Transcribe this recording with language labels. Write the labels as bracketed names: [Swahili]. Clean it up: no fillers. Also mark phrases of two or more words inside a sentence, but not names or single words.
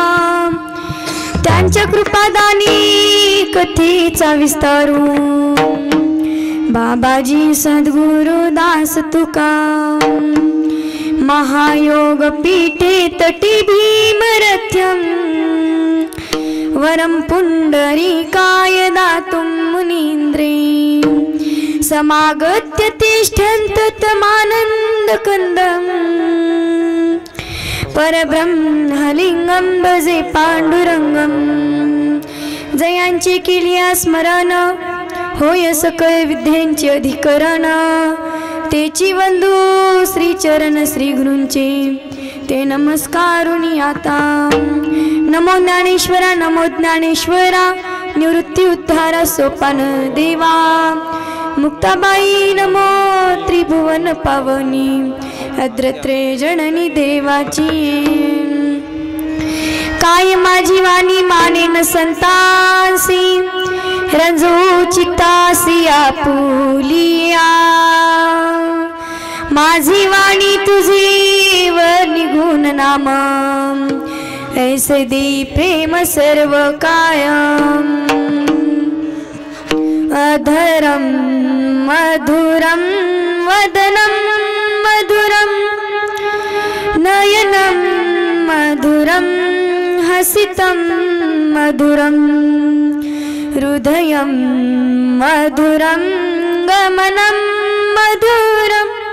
[Marathi] त्यांच्या कृपादानी कथेचा विस्तारू, बाबाजी सद्गुरु दास तुका। [Sanskrit] महायोग पीठे तटी भीमरथ्यम, वरम पुंडरीकाय दातुं मुनीन्द्रे। समागत्य तिष्ठन्त तमानंद कंदम, परब्रह्मलिंगम भजे पांडुरंगम। [Marathi] जयांचे केलिया स्मरण, होय सकळ विद्यांचे अधिकरण। तेची वंदू श्री चरण श्री गुरूंचे, ते नमस्कारुनी आता। नमो ज्ञानेश्वरा, नमो ज्ञानेश्वरा, निवृत्ती उद्धारा सोपान देवा। मुक्ताबाई नमो त्रिभुवन पावनी, अद्रत्रे जननी देवाची। काय माझी वाणी मानेन संतांसी, रंजू चित्तासी आपुलिया। माझी वाणी तुझी वर निघून नाम, ऐसे दे प्रेम सर्व कायम। [Sanskrit] अधरम मधुरम वदनम मधुरम, हसितं मधुरं हृदयं मधुरं गमनं मधुरं